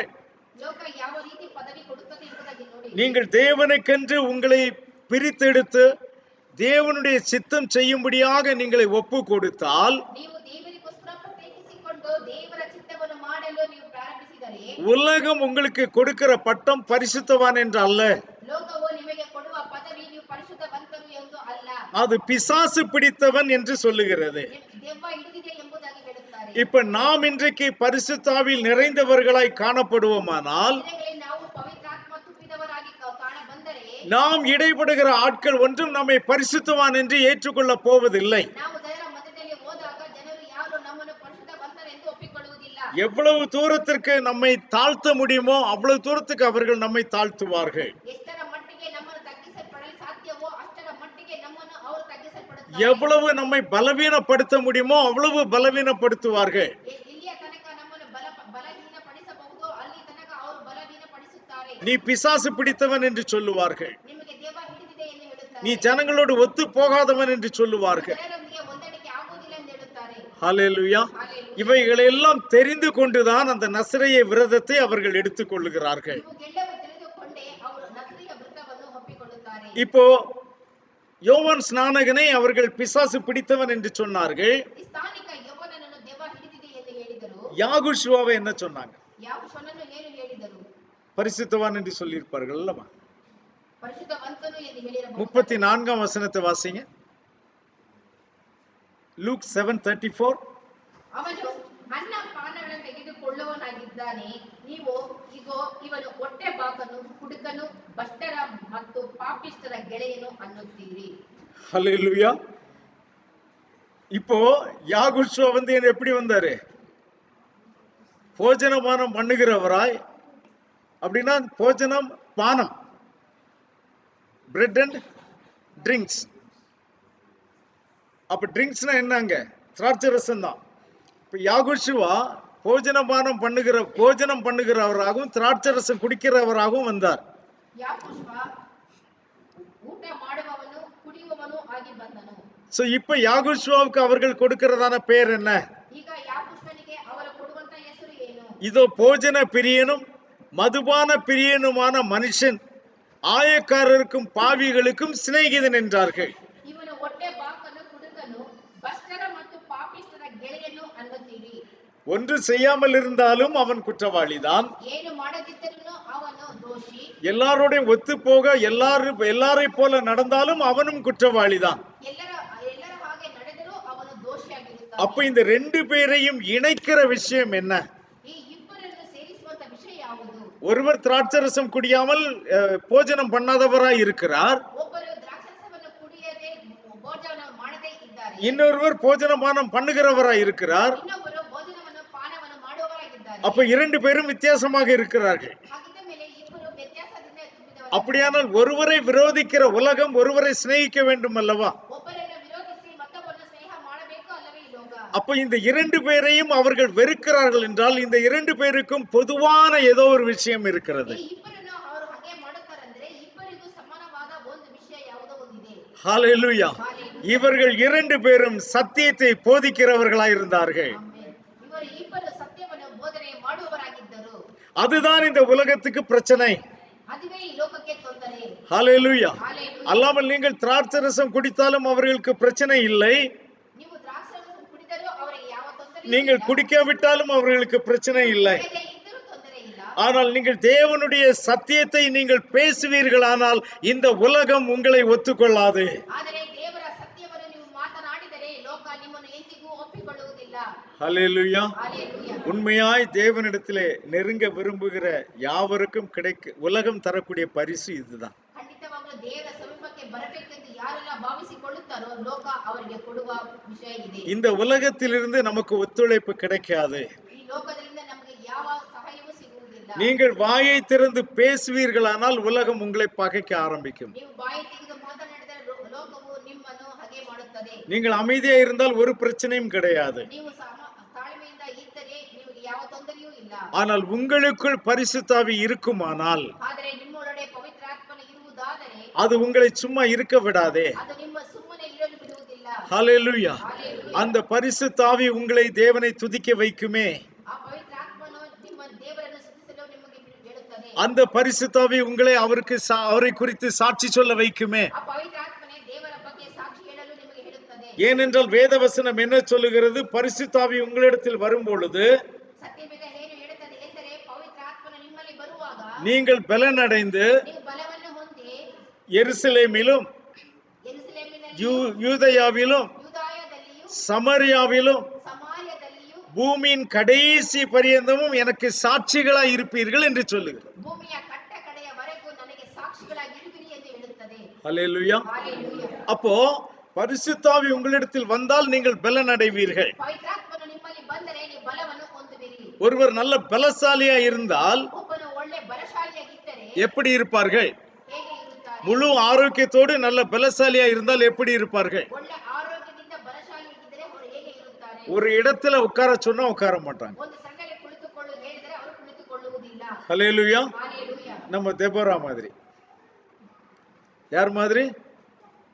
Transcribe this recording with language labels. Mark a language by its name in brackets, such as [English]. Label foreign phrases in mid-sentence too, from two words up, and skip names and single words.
[Kannada] ಲೋಕ ಯಾವ ರೀತಿ ಪದವಿ ಕೊಡುತ್ತದೆ ಎಂಬುದಾಗಿ ನೋಡಿ. [Tamil] நீங்கள் தேவனுக்கென்று உங்களை பிரித்தெடுத்து தேவனுடைய சித்தம் செய்யும்படியாக நீங்களை ஒப்பு கொடுத்தால், [Kannada] ನೀವು ದೇವರಿಗೋಸ್ಕರ ಪ್ರತ್ಯೇಕಿಸಿಕೊಂಡು ದೇವರ ಚಿತ್ತವನ್ನು ಮಾಡಲು ನೀವು ಪ್ರಾರಂಭಿಸಿದರೆ, [Tamil] உலகம் உங்களுக்கு கொடுக்கிற பட்டம் பரிசுத்தவான் என்று அல்ல, [Kannada] ಲೋಕವು ನಿಮಗೆ ಕೊಡುವ ಪದವಿ ನೀವು ಪರಿಶುದ್ಧವಂತರು ಎಂದು ಅಲ್ಲ, [Tamil] அது பிசாசு பிடித்தவன் என்று சொல்லுகிறது. [Kannada] ದೆವ್ವ ಹಿಡಿದಿದೆ ಎಂಬುದಾಗಿ ಹೇಳುತ್ತಾರೆ. [Tamil] இப்ப நாம் இன்றைக்கு பரிசுத்தாவில் நிறைந்தவர்களாய் காணப்படுவோமானால், [Kannada] ದಿನಗಳಲ್ಲಿ ನಾವು ಪವಿತ್ರಾತ್ಮ ತುಂಬಿದವರಾಗಿ ಕಾಣ ಬಂದರೆ, [Tamil] நாம் இடைப்படுகிற ஆட்கள் ஒன்றும் நம்மை பரிசுத்தவான் என்று ஏற்றுக்கொள்ள போவதில்லை. [Kannada] ನಾವು ಜನರ ಮಧ್ಯದಲ್ಲಿ ಹೋದಾಗ ಜನರು ಯಾರು ನಮ್ಮನ್ನು ಪರಿಶುದ್ಧವಂತರೆಂದು ಒಪ್ಪಿಕೊಳ್ಳುವುದಿಲ್ಲ. [Tamil] எவ்வளவு தூரத்திற்கு நம்மை தாழ்த்த முடியுமோ அவ்வளவு தூரத்துக்கு அவர்கள் நம்மை தாழ்த்துவார்கள். [Kannada] ಎಷ್ಟರ ಮಟ್ಟಿಗೆ ನಮ್ಮನ್ನು ತಗ್ಗಿಸಲ್ಪಡಲು ಸಾಧ್ಯವೋ ಅಷ್ಟರ ಮಟ್ಟಿಗೆ ನಮ್ಮನ್ನು ಅವರು ತಗ್ಗಿಸಲ್ಪಡುತ್ತಾರೆ. [Tamil] எவ்வளவு நம்மை பலவீனப்படுத்த முடியுமோ அவ்வளவு பலவீனப்படுத்துவார்கள். [Kannada] ಇಲ್ಲಿಯ ತನಕ ನಮ್ಮನ್ನು ಬಲಹೀನಪಡಿಸಬಹುದೋ ಅಲ್ಲಿ ತನಕ ಅವರು ಬಲಹೀನಪಡಿಸುತ್ತಾರೆ. [Tamil] நீ பிசாசு பிடித்தவன் என்று சொல்லுவார்கள். [Kannada] ನಿಮಗೆ ದೆವ್ವ ಹಿಡಿದಿದೆ ಎಂದು ಹೇಳುತ್ತಾರೆ. [Tamil] நீ ஜனங்களோடு ஒத்து போகாதவன் என்று சொல்லுவார்கள். [Kannada] ಜನರೊಂದಿಗೆ ಹೊಂದಾಣಿಕೆ ಆಗುವುದಿಲ್ಲ ಎಂದು ಹೇಳುತ್ತಾರೆ. [Tamil] ஹல்லேலூயா. இவைகளெல்லாம் தெரிந்து கொண்டுதான் அந்த நசரேய விரதத்தை அவர்கள் எடுத்துக் கொள்ளுகிறார்கள். [Kannada] ಇವುಗಳೆಲ್ಲವೂ ತಿಳಿದುಕೊಂಡೇ ಅವರು ನಸರಿಯ ವ್ರತವನ್ನು ಒಪ್ಪಿಕೊಳ್ಳುತ್ತಾರೆ. [Tamil] இப்போ யோவான் ஸ்நானகனை அவர்கள் பிசாசு பிடித்தவன் என்று சொன்னார்கள். [Kannada] ಈ ಸ್ಥಾನಿಕ ಯೌವನನನ್ನು ದೆವ್ವ ಹಿಡಿದಿದೆ ಎಂದು ಹೇಳಿದರು. [Tamil] யாகுஷுவாவை என்ன சொன்னாங்க? [Kannada] ಯಾಕೋಬನನ್ನು ಏನು ಹೇಳಿದರು? [Tamil] பரிசுத்தவான் என்று சொல்லியிருப்பார்கள் அல்லவா? [Kannada] ಪರಿಶುದ್ಧವಂತನು ಎಂದು ಹೇಳಿರಬಹುದು. [Tamil] 34ஆம் வசனத்தை வாசிங்க. லூக் 7:34. [Kannada] ಅವನು ಅನ್ನ ಪಾನಗಳನ್ನು ತೆಗೆದುಕೊಳ್ಳುವವನಾಗಿದ್ದಾನೆ. ನೀವು ಇಗೋ ಇವನು ಹೊಟ್ಟೆ ಬಾಕನು, ಕುಡುಕನು, ಭ್ರಷ್ಟರ ಮತ್ತು ಪಾಪಿಷ್ಠರ ಗೆಳೆಯನು ಅನ್ನುತ್ತೀರಿ. [Tamil] ஹல்லேலூயா. இப்போ யாகுஷுவா எப்படி வந்தாரு? போஜனபானம் பண்ணுகிறவராய். அப்படின்னா போஜனம் பானம், [English] bread and drinks. [Tamil] அப்ப ட்ரிங்க்ஸ்னா என்னங்க? திராட்சை ரசம் தான். இப்ப யாகுஷுவா போஜனம் பண்ணுகிறவராகவும் திராட்சை ரசம் குடிக்கிறவராகவும் வந்தார். [Kannada] ಯಾಕೋಬ ಊಟ ಮಾಡುವವನು ಕುಡಿಯುವವನು ಆಗಿ ಬಂದನು. [Tamil] சோ இப்ப யாகுஷுவாவுக்கு அவர்கள் கொடுக்கிறதான பெயர் என்ன? [Kannada] ಈಗ ಯಾಕೋಬನಿಗೆ ಅವರು ಕೊಡುವಂತ ಹೆಸರು ಏನು? [Tamil] இதோ போஜன பிரியனும் மதுபான பிரியனுமான மனுஷன் ஆயக்காரருக்கும் பாவிகளுக்கும் சிநேகிதன் என்றார்கள். [Kannada] ಇವನು ಹೊಟ್ಟೆ ಬಾಕನು, ಕುಡುಕನು, ಭ್ರಷ್ಟರ ಮತ್ತು ಪಾಪಿಷ್ಠರ ಗೆಳೆಯನು ಅನ್ನುತ್ತೀರಿ. [Tamil] ஒன்று செய்யாமல் இருந்தாலும் அவன் குற்றவாளிதான். [Kannada] ಏನು ಮಾಡದಿದ್ದರೂ ಅವನು ದೋಷಿ. [Tamil] எல்லாரோடையும் ஒத்து போக எல்லாரை போல நடந்தாலும் அவனும் குற்றவாளிதான். [Kannada] ಎಲ್ಲರ ಹಾಗೆ ನಡೆದರೂ ಅವನು ದೋಷಿಯಾಗಿರುತ್ತಾನೆ. [Tamil] அப்ப இந்த ரெண்டு பேரையும் இணைக்கிற விஷயம் என்ன? [Kannada] ಈ ಇಬ್ಬರನ್ನು ಸೇರಿಸುವಂತ ವಿಷಯ ಯಾವುದು? [Tamil] ஒருவர் திராட்சரசம் குடியாமல் போஜனம் பண்ணாதவராய் இருக்கிறார். [Kannada] ಒಬ್ಬರು ದ್ರಾಕ್ಷಾರಸವನ್ನು ಕುಡಿಯದೆ ಭೋಜನ ಮಾಡದೇ ಇದ್ದಾರೆ. [Tamil] இன்னொருவர் போஜனபானம் பண்ணுகிறவராய் இருக்கிறார். [Kannada] ಇನ್ನೊಬ್ಬರು ಭೋಜನವನ್ನು ಪಾನವನ್ನು ಮಾಡುವವರಾಗಿದ್ದಾರೆ. [Tamil] அப்ப இரண்டு பேரும் வித்தியாசமாக இருக்கிறார்கள். [Kannada] ಹಾಗಿದ್ದ ಮೇಲೆ ಇಬ್ಬರು ವ್ಯತ್ಯಾಸದಿಂದ ತುಂಬಿದವರು. [Tamil] அப்படியானால் ஒருவரை விரோதிக்கிற உலகம் ஒருவரை சிநேகிக்க வேண்டும் அல்லவா? [Kannada] ಒಬ್ಬರನ್ನು ವಿರೋಧಿಸಿ ಮತ್ತೊಬ್ಬರನ್ನು ಸ್ನೇಹ ಮಾಡಬೇಕು ಅಲ್ಲವೇ ಈ ಲೋಕ? [Tamil] அப்ப இந்த இரண்டு பேரையும் அவர்கள் வெறுக்கிறார்கள் என்றால் இந்த இரண்டு பேருக்கும் பொதுவான ஏதோ ஒரு விஷயம் இருக்கிறது. [Kannada] ಈ ಇಬ್ಬರನ್ನು ಅವರು ಹಾಗೆ ಮಾಡುತ್ತಾರಂದ್ರೆ ಇಬ್ಬರಿಗೂ ಸಮಾನವಾದ ಒಂದು ವಿಷಯ ಯಾವುದೋ ಒಂದಿದೆ. [Tamil] ஹல்லேலூயா. இவர்கள் இரண்டு பேரும் சத்தியத்தை போதிக்கிறவர்களாய் இருந்தார்கள். [Kannada] ಆಮೆನ್. ಇವರು ಇಬ್ಬರು ಸತ್ಯವನ್ನು ಬೋಧನೆ ಮಾಡುವವರಾಗಿದ್ದರು. [Tamil] அதுதான் இந்த உலகத்துக்கு பிரச்சனை. [Kannada] ಅದುವೇ ಈ ಲೋಕಕ್ಕೆ ತೊಂದರೆ. [Tamil] ஹல்லேலூயா. [Kannada] ಹಾಲೆಲೂಯಾ. [Tamil] அல்லாமல் நீங்கள் திராட்சரசம் குடித்தாலும் அவர்களுக்கு பிரச்சனை இல்லை. [Kannada] ನೀವು ದ್ರಾಕ್ಷಾರಸ ಕುಡಿದರೂ ಅವರಿಗೆ ಯಾವ ತೊಂದರೆ [Tamil] நீங்கள் குடிக்காவிட்டாலும் அவர்களுக்கு பிரச்சனை இல்லை. [Kannada] ಇದ್ದರೂ ತೊಂದರೆ ಇಲ್ಲ. [Tamil] ஆனால் நீங்கள் தேவனுடைய சத்தியத்தை நீங்கள் பேசுவீர்களானால் இந்த உலகம் உங்களை ஒத்துக்கொள்ளாது. [Kannada] ಆದರೆ ದೇವರ ಸತ್ಯವನ್ನು ನೀವು ಮಾತನಾಡಿದರೆ ಲೋಕ ನಿಮ್ಮನ್ನು ಎಂದಿಗೂ ಒಪ್ಪಿಕೊಳ್ಳುವುದಿಲ್ಲ. [Tamil] ஹல்லேலூயா. [Kannada] ಹಾಲೆಲೂಯಾ. [Tamil] உண்மையாய் தேவனிடத்திலே நெருங்க விரும்புகிற யாவருக்கும் உலகம் தரக்கூடிய பரிசு இதுதான். [Kannada] ಖಂಡಿತವಾಗಲೂ ದೇವರ ಸಮೀಪಕ್ಕೆ ಬರಬೇಕೆಂದು ಯಾರೆಲ್ಲ ಭಾವಿಸಿಕೊಳ್ಳುತ್ತಾರೋ ಲೋಕ ಅವರಿಗೆ ಕೊಡುವ ವಿಷಯ ಇದೆ. [Tamil] இந்த உலகத்திலிருந்து நமக்கு ஒத்துழைப்பு கிடைக்காது. [Kannada] ಈ ಲೋಕದಿಂದ ನಮಗೆ ಯಾವ ಸಹಾಯವೂ ಸಿಗುವುದಿಲ್ಲ. [Tamil] நீங்கள் வாயை திறந்து பேசுவீர்களானால் உலகம் உங்களை பகைக்க ஆரம்பிக்கும். [Kannada] ನೀವು ಬಾಯಿ ತೆಗೆದು ಮಾತನಾಡಿದರೆ ಲೋಕವು ನಿಮ್ಮನ್ನು ಹಾಗೆ ಮಾಡುತ್ತದೆ. [Tamil] நீங்கள் அமைதியா இருந்தால் ஒரு பிரச்சனையும் கிடையாது. [Kannada] ನೀವು ತಾಳ್ಮೆಯಿಂದ ಇದ್ದರೆ ನಿಮಗೆ ಯಾವ ತೊಂದರೆಯೂ ಇಲ್ಲ. [Tamil] ஆனால் உங்களுக்குள் பரிசுத்தாவி இருக்குமானால் [Kannada] ಆದರೆ ನಿಮ್ಮೊಳಗೆ ಪವಿತ್ರಾತ್ಮನು ಇರುವುದಾದರೆ [Tamil] அது உங்களை சும்மா இருக்க விடாதே. [Kannada] ಅದು ನಿಮ್ಮ ಸುಮ್ಮನೆ ಇರಲು ಬಿಡುವುದಿಲ್ಲ. [Tamil] ஹல்லேலூயா. [Kannada] ಹಾಲೆಲೂಯಾ. [Tamil] அந்த பரிசுத்தாவி உங்களை தேவனை துதிக்க வைக்குமே. [Kannada] ಆ ಪವಿತ್ರಾತ್ಮನು ನಿಮ್ಮ ದೇವರನ್ನು ಸ್ತುತಿಸಲು ನಿಮಗೆ ಹೇಳುತ್ತದೆ. [Tamil] அந்த பரிசுத்தாவி உங்களை அவரை குறித்து சாட்சி சொல்ல வைக்குமே. [Kannada] ಆ ಪವಿತ್ರಾತ್ಮನೇ ದೇವರ ಬಗ್ಗೆ ಸಾಕ್ಷಿ ಹೇಳಲು ನಿಮಗೆ ಹೇಳುತ್ತದೆ. [Tamil] ஏனென்றால் வேதவசனம் என்ன சொல்லுகிறது? பரிசுத்தாவி உங்களிடத்தில் வரும் பொழுது [Kannada] ಸತ್ಯವೇದ ಏನು ಹೇಳುತ್ತದೆ ಎಂದರೆ ಪವಿತ್ರಾತ್ಮನು ನಿಮ್ಮಲ್ಲಿ ಬರುವಾಗ [Tamil] நீங்கள் பலனடைந்து [Kannada] ನೀವು ಬಲವನ್ನು ಹೊಂದಿ [Tamil] எருசலேமிலும் [Kannada] ಯೆರೂಸಲೇಮಿನಲ್ಲಿ [Tamil] யூதேயாவிலும் [Kannada] ಯೂದಾಯದಲ್ಲಿಯೂ [Tamil] சமரியாவிலும் [Kannada] ಸಮಾರ್ಯದಲ್ಲಿಯೂ [Tamil] பூமியின் கடைசி பரியந்தமும் எனக்கு சாட்சிகளாய் இருப்பீர்கள் என்று சொல்லுகிறது. [Kannada] ಭೂಮಿಯ ಕಡೆಯವರೆಗೂ ನನಗೆ ಸಾಕ್ಷಿಗಳಾಗಿರುವಿರಿ ಎಂದು ಹೇಳುತ್ತದೆ. [Tamil] ஹல்லேலூயா. [Kannada] ಹಾಲೆಲೂಯಾ. [Tamil] அப்போ பரிசுத்தாவி உங்களிடத்தில் வந்தால் நீங்கள் பலன் அடைவீர்கள். [Kannada] ಪವಿತ್ರಾತ್ಮನು ನಿಮ್ಮಲ್ಲಿ ಬಂದರೆ ನೀವು ಬಲವನ್ನು ಹೊಂದುವಿರಿ. [Tamil] ஒருவர் நல்ல பலசாலியா இருந்தால் [Kannada] ಒಬ್ಬನು ಒಳ್ಳೆ ಬಲಶಾಲಿಯಾಗಿದ್ದರೆ [Tamil] எப்படி இருப்பார்கள்? [Kannada] ಹೇಗೆ ಇರುತ್ತಾರೆ? [Tamil] முழு ஆரோக்கியத்தோடு நல்ல பலசாலியா இருந்தால் எப்படி இருப்பார்கள்? [Kannada] ಒಳ್ಳೆ ಆರೋಗ್ಯದಿಂದ ಬಲಶಾಲಿಯಾಗಿದ್ದರೆ ಅವರು ಹೇಗೆ ಇರುತ್ತಾರೆ? [Tamil] ஒரு இடத்துல உட்கார சொன்னா உட்கார மாட்டாங்க. [Kannada] ಒಂದು ಸಂಘದಲ್ಲಿ ಕುಳಿತುಕೊಳ್ಳು ಹೇಳಿದರೆ ಅವರು ಕುಳಿತುಕೊಳ್ಳುವುದಿಲ್ಲ. [Tamil] ஹல்லேலூயா. [Kannada] ಹಾಲೆಲೂಯಾ. [Tamil] நம்ம தெபோரா மாதிரி. யார் மாதிரி?